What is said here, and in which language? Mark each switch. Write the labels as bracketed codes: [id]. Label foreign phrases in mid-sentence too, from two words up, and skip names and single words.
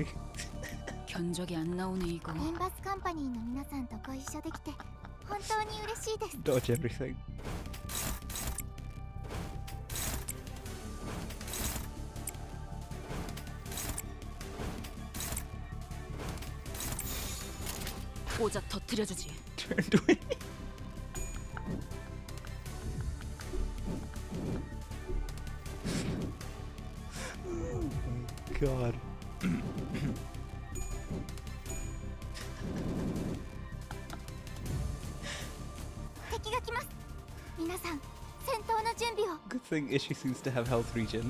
[ko] 견적이 안 나오네 이거. [ja] リンバスカンパニーの皆さんとご一緒できて本当に嬉しいです。 [en] Dodge everything. [ko] 오작 터뜨려주지. [en] Turned away. Oh my god. Good thing Ishi seems to have health regen.